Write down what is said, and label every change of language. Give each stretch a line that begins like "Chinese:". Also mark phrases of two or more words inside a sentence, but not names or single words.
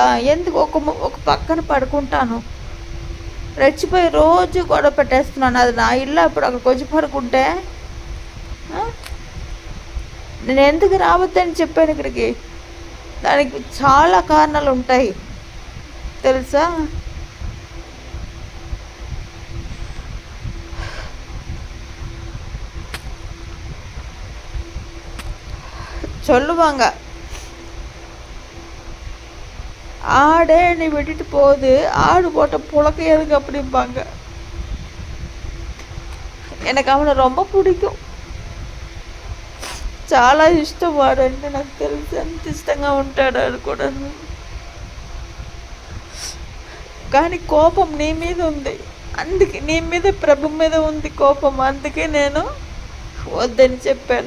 Telugu: ఎందుకు ఒక పక్కన పడుకుంటాను, రెచ్చిపోయి రోజు గొడవ పెట్టేస్తున్నాను. అది నా ఇల్లు, అప్పుడు అక్కడికి వచ్చి పడుకుంటే నేను ఎందుకు రావద్దని చెప్పాను ఇక్కడికి? దానికి చాలా కారణాలు ఉంటాయి తెలుసా.
Tamil: சொல்லுவாங்க, ஆடே நீ விட்டுட்டு போகுது, ஆடு போட்ட புழக்க எதுக்கு அப்படிம்பாங்க. எனக்கு அவனை ரொம்ப பிடிக்கும்,
Telugu: చాలా ఇష్టం వాడంటే. నాకు తెలిసి అంత ఇష్టంగా ఉంటాడు ఆడు కూడా. కానీ కోపం నీ మీద ఉంది, అందుకే నీ మీద ప్రభు మీద ఉంది కోపం. అందుకే నేను వద్దని చెప్పాను.